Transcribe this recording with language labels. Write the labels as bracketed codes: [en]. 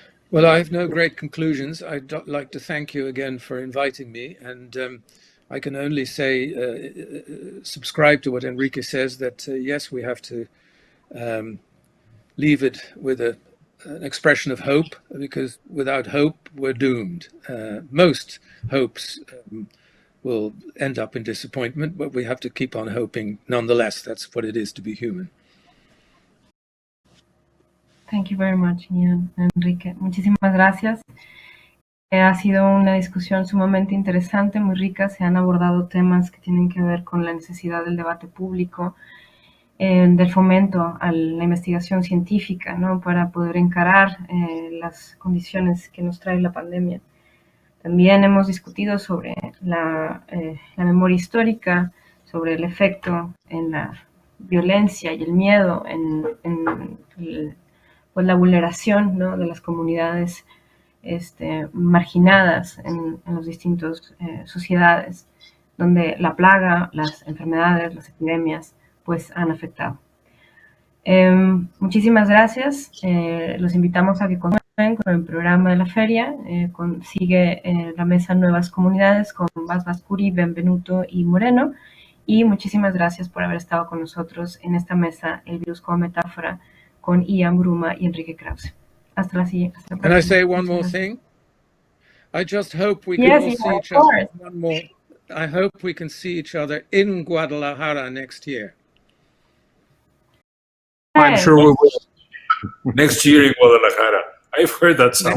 [en] Well, I have no great conclusions. I'd like to thank you again for inviting me, and I can only say, subscribe to what Enrique says, that yes, we have to leave it with an expression of hope, because without hope, we're doomed. Most hopes will end up in disappointment, but we have to keep on hoping nonetheless. That's what it is to be human. Thank you very much, Ian, Enrique. [es] Muchísimas gracias. Ha sido una discusión sumamente interesante, muy rica. Se han abordado temas que tienen que ver con la necesidad del debate público, del fomento a la investigación científica, ¿no? Para poder encarar las condiciones que nos trae la pandemia. También hemos discutido sobre la memoria histórica, sobre el efecto en la violencia y el miedo, en pues la vulneración, ¿no? De las comunidades marginadas en las distintas sociedades, donde la plaga, las enfermedades, las epidemias, pues han afectado. Muchísimas gracias. Los invitamos a que continúen con el programa de la feria. Sigue la mesa Nuevas Comunidades con Bas Bascuri, Benvenuto y Moreno. Y muchísimas gracias por haber estado con nosotros en esta mesa, El virus como metáfora, con Ian Bruma y Enrique Krause. Hasta la siguiente. [en] Can I say one more thing? I just hope we can all see each other. One more. I hope we can see each other in Guadalajara next year. I'm sure we will. Next year in Guadalajara. I've heard that somewhere.